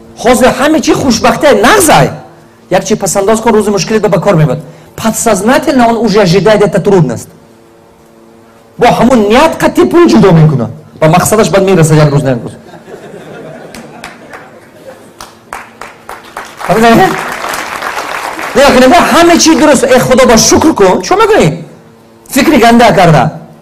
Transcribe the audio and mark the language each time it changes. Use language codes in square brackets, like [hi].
[tg] Ҳозир ҳама чи хушбахтия нағзай. Як чи пасандоз кун, рӯзи мушкилит ба кор мебиёд. [ru] Подсознательно он уже ожидает эту трудность. [tg] Бо ҳамун ният қатъи пул ҷудо мекунад. Ба мақсадаш баъд мерасад як рӯз не як рӯз. Нигоҳ кунед, ҳама чи дуруст. Худо ба шукр кун. Чӣ мекунӣ? Фикри ганда карда.